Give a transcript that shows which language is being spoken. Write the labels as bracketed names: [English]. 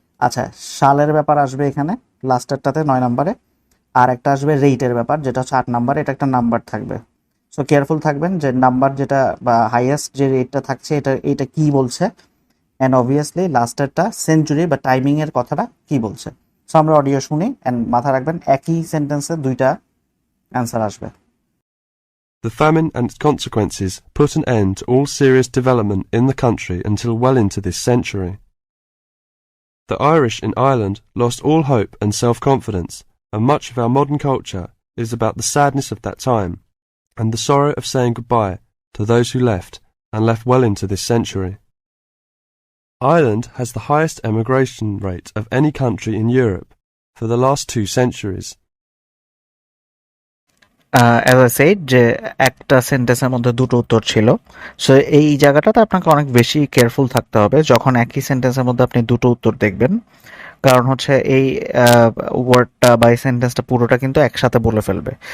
[Bangla] আচ্ছা, সালের ব্যাপার আসবে এখানে লাস্টেরটাতে 9 নম্বরে, আর একটা আসবে রেটের ব্যাপার যেটা হচ্ছে 8 নম্বরে। এটা একটা নাম্বার থাকবে। সো কেয়ারফুল থাকবেন যে নাম্বার যেটা বা হাইয়েস্ট যে রেটটা থাকছে এটা কি বলছে, অ্যান্ড অবভিয়াসলি লাস্টেরটা সেঞ্চুরি বা টাইমিং এর কথাটা কি বলছে। সো আমরা অডিও শুনি অ্যান্ড মাথা রাখবেন একই সেন্টেন্সে দুইটা অ্যান্সার আসবে। [English] the famine and its consequences put an end to all serious development in the country until well into this century. The Irish in Ireland lost all hope and self-confidence, and much of our modern culture is about the sadness of that time and the sorrow of saying goodbye to those who left and left well into this century. Ireland has the highest emigration rate of any country in Europe for the last 2 centuries. As I said [Bangla] যে একটা সেন্টেন্সের মধ্যে দুটো উত্তর ছিল। So এই জায়গাটাতে আপনাকে অনেক বেশি কেয়ারফুল থাকতে হবে যখন একই সেন্টেন্সের মধ্যে আপনি দুটো উত্তর দেখবেন, কারণ হচ্ছে এই ওয়ার্ডটা বা এই সেন্টেন্সটা পুরোটা কিন্তু একসাথে বলে ফেলবে।